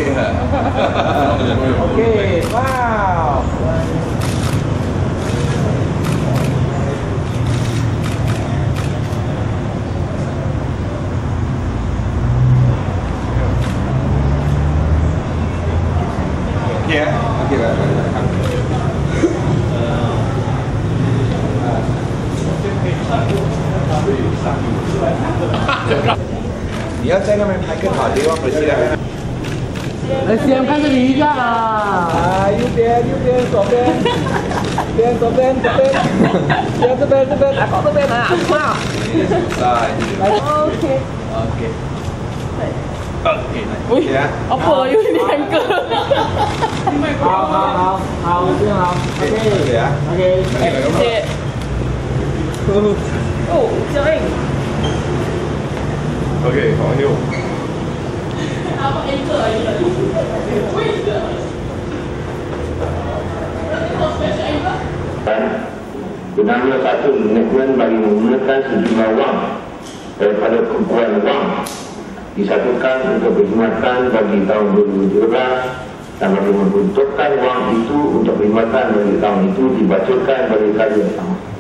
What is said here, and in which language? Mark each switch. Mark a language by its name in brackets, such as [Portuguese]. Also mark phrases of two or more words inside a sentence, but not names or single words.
[Malay] Okey, wow. Okey lah. [Chinese] 你要在那边拍更好的地方，不是的。来，先看这里一个啊！右边，左边，左边，这边，搞这边来啊！来 ，OK。 [Malay] 喂，apa you ni angle? [Chinese] 好，这样好。OK，谢谢。哦，小英。 OK， 好，6。 [Malay] Apa angle lagi? Benarnya satu manajemen bagi menggunakan sejumlah wang daripada kumpulan wang disatukan untuk perkhidmatan bagi tahun 2017 dan bagi membentukkan wang itu untuk perkhidmatan bagi tahun itu dibacakan bagi kali yang sama.